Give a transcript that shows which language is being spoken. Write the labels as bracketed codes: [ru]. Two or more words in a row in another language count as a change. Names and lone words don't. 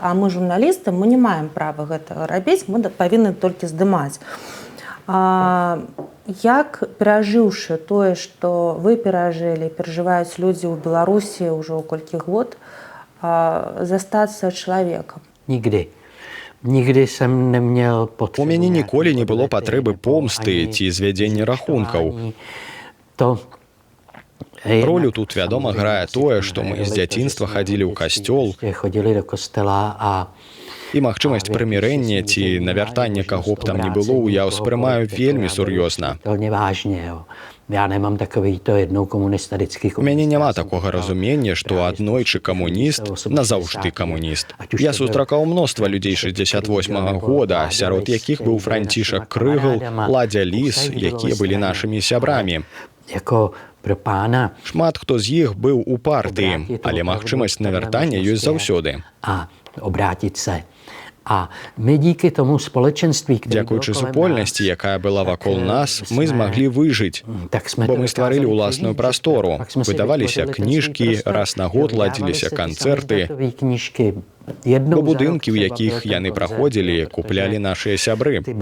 [be] А мы журналісты, мы не маем права гэтага рабіць, мы павінны толькі здымаць. Як, перажыўшы тое, што вы перажылі, перажываюць людзі ў Беларусі ўжо колькі год, застацца чалавекам? [cs] Nikdy. Nikdy jsem neměl potřebu... [be] У мяне ніколі не было патрэбы помсты ці звядзення рахункаў. [cs] To... [be] Ролю тут, вядома, грае тое, што мы з дзяцінства хадзілі ў касцёл, [cs] Chodili do kostela a... [be] і магчымасць прымірэння ці навяртання каго б там не было, я ўспрымаю вельмі сур'ёзна. [cs] Vážně, jo. Já nemám takový to jednou komunista, vždycky [be] У мяне няма такога разумення, што аднойчы камуніст назаўжды камуніст. Я сустракаў мноства людзей 68-го года, сярод якіх быў Францішак Крыгл, Ладзя Ліс, якія былі нашымі сябрамі. [cs] Jako pro pána. [be] Шмат хто з іх быў у партыі, але магчымасць навяртання ёсць заўсёды. [cs] A obrátit se. A my díky tomu společenství, [be] Дзякуючы супольнасці, якая была вакол нас, мы змаглі выжыць, бо мы стварылі ўласную прастору. Выдаваліся кніжкі, раз на год ладзіліся канцэрты, бо будынкі, у якіх яны праходзілі, куплялі нашыя сябры.